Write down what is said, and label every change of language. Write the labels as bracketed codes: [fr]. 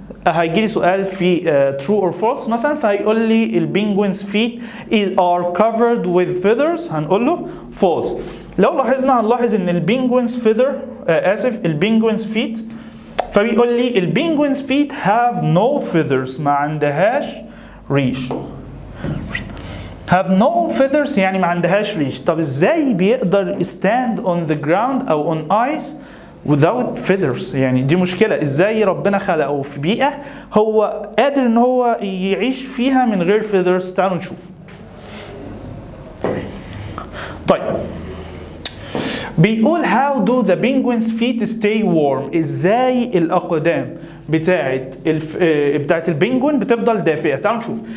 [ar] هيجي لي سؤال في [en] true or false [ar] مثلا، فهيقول لي [en] البينجوين's feet are covered with feathers، [ar] هنقول له false. لو لاحظنا هنلاحظ ان [en] البينجوين's feather البينجوين's feet، [ar] فبيقول لي [en] البينجوين's feet have no feathers، [ar] ما عندهاش ريش. [en] have no feathers [ar] يعني ما عندهاش ريش. طب ازاي بيقدر [en] stand on the ground [ar] او [en] on ice without feathers؟ [ar] يعني دي مشكلة. ازاي ربنا خلقه في بيئة هو قادر ان هو يعيش فيها من غير feathers؟ تعالوا نشوف. طيب بيقول [en] how do the penguin's feet stay warm؟ [ar] ازاي الاقدام بتاعت البنجوين بتفضل دافئة؟ تعالوا نشوف.